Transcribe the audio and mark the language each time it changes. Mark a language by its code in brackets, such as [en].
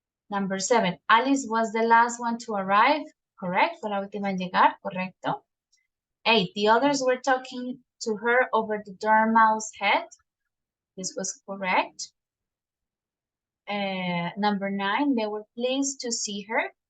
[en] Number 7, Alice was the last one to arrive. [es] Correct, fue la última en llegar, correcto. [en] 8, the others were talking to her over the dormouse head. This was correct. Number 9, they were pleased to see her.